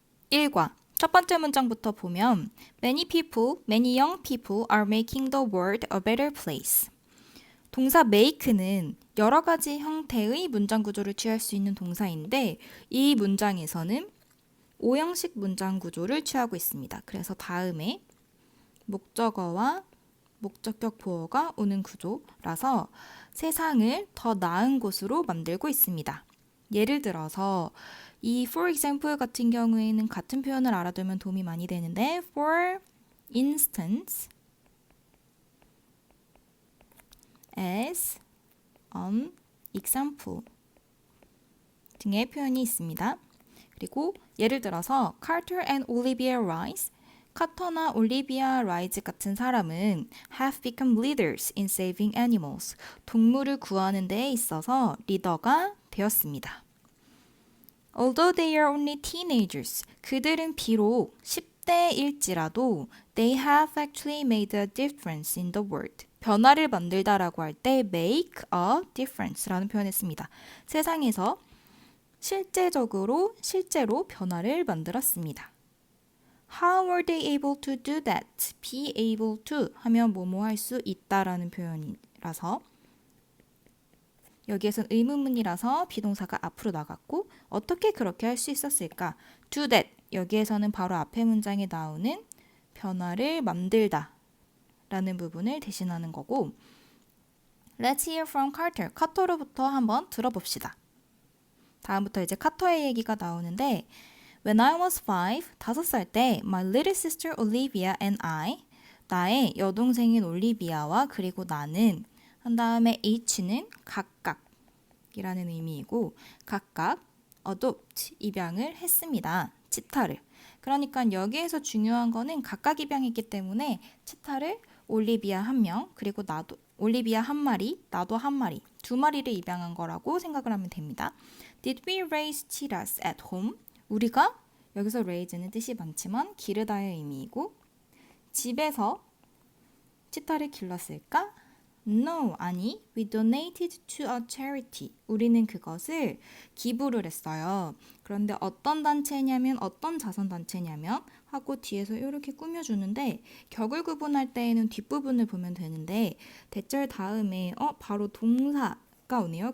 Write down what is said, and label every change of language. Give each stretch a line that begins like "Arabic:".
Korean: 1과 첫 번째 문장부터 보면
English: many young people are making the world a better place.
Korean: 동사 make는 여러 가지 형태의 문장 구조를 취할 수 있는 동사인데 이 문장에서는 5형식 문장 구조를 취하고 있습니다. 그래서 다음에 목적어와 목적격 보어가 오는 구조라서 세상을 더 나은 곳으로 만들고 있습니다. 예를 들어서 이 for example 같은 경우에는 같은 표현을 알아두면 도움이 많이 되는데
English: for instance, as an example
Korean: 등의 표현이 있습니다. 그리고 예를 들어서 Carter and Olivia Rice, 카터나 올리비아 라이즈 같은 사람은
English: have become leaders in saving animals.
Korean: 동물을 구하는 데에 있어서 리더가 되었습니다.
English: Although they are only teenagers,
Korean: 그들은 비록 10대일지라도
English: they have actually made a difference in the world.
Korean: 변화를 만들다라고 할 때 make a difference라는 표현을 씁니다. 세상에서 실제로 변화를 만들었습니다.
English: How were they able to do that?
Korean: Be able to 하면 뭐뭐 할 수 있다라는 표현이라서 여기에선 의문문이라서 비동사가 앞으로 나갔고 어떻게 그렇게 할 수 있었을까? Do that 여기에서는 바로 앞에 문장에 나오는 변화를 만들다 라는 부분을 대신하는 거고
English: Let's hear from Carter.
Korean: 카터로부터 한번 들어봅시다. 다음부터 이제 카터의 얘기가 나오는데
English: When I was
Korean: 5살 때
English: my little sister Olivia and I
Korean: 나의 여동생인 올리비아와 그리고 나는 한 다음에 H는 각각이라는 의미이고 각각 adopt 입양을 했습니다. 치타를. 그러니까 여기에서 중요한 거는 각각 입양했기 때문에 치타를 올리비아 한 명 그리고 나도 올리비아 한 마리 나도 한 마리 두 마리를 입양한 거라고 생각을 하면 됩니다.
English: Did we raise cheetahs at home?
Korean: 우리가 여기서 raise는 뜻이 많지만 기르다의 의미이고 집에서 치타를 길렀을까?
English: No, 아니. We donated to a charity.
Korean: 우리는 그것을 기부를 했어요. 그런데 어떤 단체냐면 어떤 자선단체냐면 하고 뒤에서 이렇게 꾸며주는데 격을 구분할 때에는 뒷부분을 보면 되는데 대절 다음에 바로 동사가 오네요.